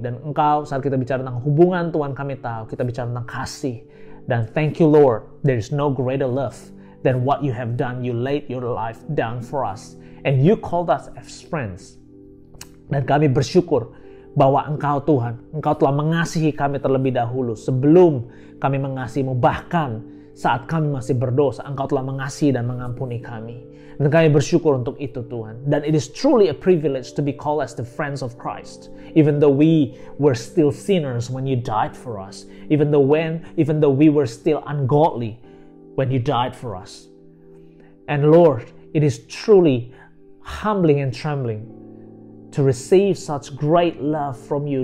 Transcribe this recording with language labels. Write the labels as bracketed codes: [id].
[id] Dan Engkau, saat kita bicara tentang hubungan, Tuhan, kami tahu kita bicara tentang kasih. [en] Dan thank you Lord, there is no greater love than what you have done. You laid your life down for us. And you called us as friends. [id] Dan kami bersyukur bahwa Engkau Tuhan, Engkau telah mengasihi kami terlebih dahulu. Sebelum kami mengasihi-Mu, bahkan saat kami masih berdosa, Engkau telah mengasihi dan mengampuni kami. Dan kami bersyukur untuk itu Tuhan. [en] Dan it is truly a privilege to be called as the friends of Christ. Even though we were still sinners when you died for us. Even though we were still ungodly when you died for us. And Lord, it is truly humbling and trembling to receive such great love from you.